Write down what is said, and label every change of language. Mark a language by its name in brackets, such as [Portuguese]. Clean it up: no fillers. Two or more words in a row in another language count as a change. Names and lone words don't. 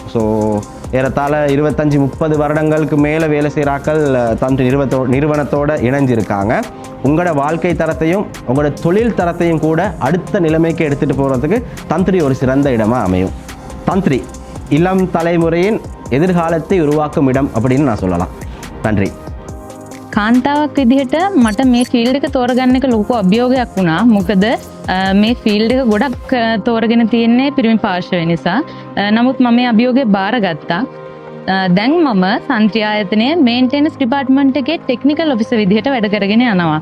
[Tamil] ஸோ ஏறத்தாழ 25-30 வருடங்களுக்கு மேலே வேலை செய்கிறாக்கள் தந்திரி நிறுவனத்தோடு இணைஞ்சிருக்காங்க. உங்களோட வாழ்க்கை தரத்தையும் உங்களோட தொழில் தரத்தையும் கூட அடுத்த நிலைமைக்கு எடுத்துகிட்டு போகிறதுக்கு தந்திரி ஒரு சிறந்த இடமாக அமையும். தந்திரி இளம் தலைமுறையின் எதிர்காலத்தை உருவாக்கும் இடம் அப்படின்னு நான் சொல்லலாம். நன்றி. [Sinhala] කාන්තාවක් විදිහට මට මේ ෆීල්ඩ් එක තෝරගන්න එක ලොකු අභියෝගයක් වුණා. මොකද මේ ෆීල්ඩ් එක ගොඩක් තෝරගෙන තියෙන්නේ පිරිමි පාර්ශවය නිසා. නමුත් මම මේ අභියෝගය බාරගත්තා. දැන් මම තන්ත්‍රී ආයතනයේ [English] maintenance department [Sinhala] එකේ [English] technical officer [Sinhala] විදිහට වැඩ කරගෙන යනවා.